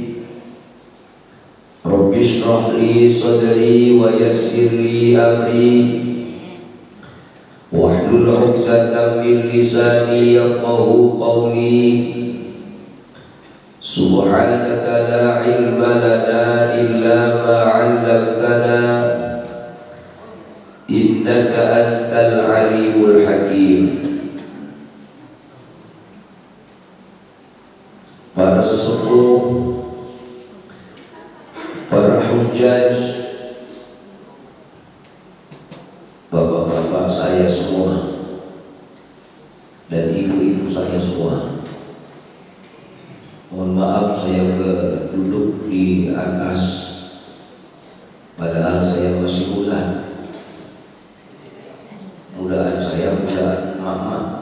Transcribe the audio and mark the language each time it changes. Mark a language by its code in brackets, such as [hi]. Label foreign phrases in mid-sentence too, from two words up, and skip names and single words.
[ar] رب اشرح لي صدري ويسر لي أمري واحلل عقدة من لساني يفقه قولي سبحانك لا علم لنا إلا ما علمتنا إنك أنت العليم الحكيم. [id] Para sesepuh, para hujjaj, bapak-bapak saya semua dan ibu-ibu saya semua, mohon maaf saya duduk di atas padahal saya masih muda. Mudaan saya mudaan mama.